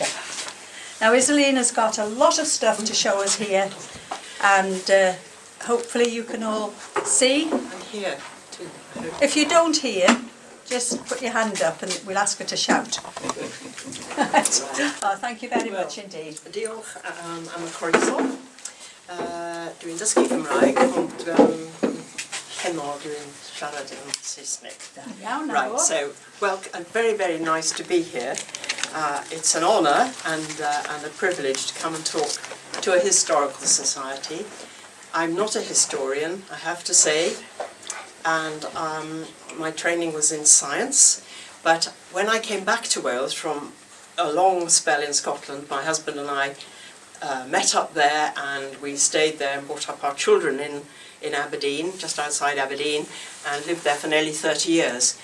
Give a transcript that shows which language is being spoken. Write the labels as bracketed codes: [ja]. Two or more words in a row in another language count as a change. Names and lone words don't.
[en] Now, Islyn has got a lot of stuff to show us here, and hopefully you can all see. I'm here too. If you don't hear, just put your hand up and we'll ask her to shout. Oh, thank you very much indeed. [cy] Diolch am y croeso. Dwi'n dysgu Cymraeg, ond heno dwi'n siarad yn Saesneg. Iawn, [en] Right, so, well, very, very nice to be here. It's an honour and a privilege to come and talk to a historical society. I'm not a historian, I have to say, and my training was in science, but when I came back to Wales from a long spell in Scotland, my husband and I met up there, and we stayed there and brought up our children in Aberdeen, just outside Aberdeen, and lived there for nearly 30 years.